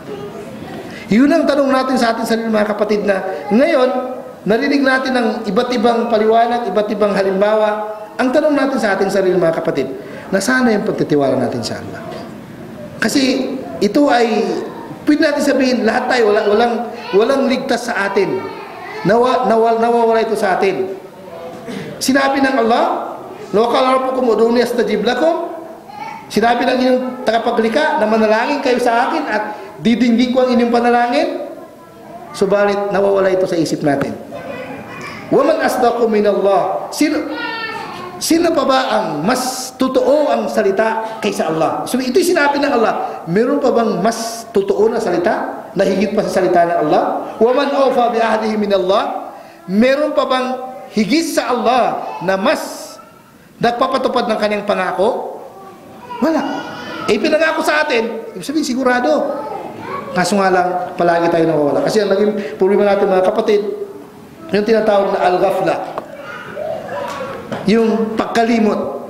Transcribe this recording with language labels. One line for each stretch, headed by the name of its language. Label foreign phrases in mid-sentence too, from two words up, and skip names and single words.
Filipino: Yun ang tanong natin sa ating sarili, mga kapatid, na ngayon narinig natin ng iba't ibang paliwanag, iba't ibang halimbawa. Ang tanong natin sa ating sarili, mga kapatid, nasana yung pagtitiwala natin sa Allah? Kasi ito ay pwede natin sabihin, lahat tayo, walang ligtas sa atin. Nawawala ito sa atin. Sinabi ng Allah,
Arabic: "لقد ربكم ادعوني أستجب لكم."
Filipino: Sinabi ng inyong tagapaglikha na manalangin kayo sa akin at didinggin ko ang inyong panalangin. Subalit, nawawala ito sa isip natin.
Arabic: ومن أصدق من الله.
Filipino: Sino pa ba ang mas totoo ang salita kaysa Allah? So ito'y sinabi ng Allah. Meron pa bang mas totoo na salita na higit pa sa salita ng Allah?
Arabic: ومن أوفى بعهده من الله.
Filipino: Meron pa bang higit sa Allah na mas nagpapatupad ng kanyang pangako? Wala. Pinangako sa atin, ibig sabihin sigurado. Kaso nga lang, palagi tayo nawawala. Kasi ang naging problema natin, mga kapatid, yung tinatawag na al-ghafla, yung pagkalimot.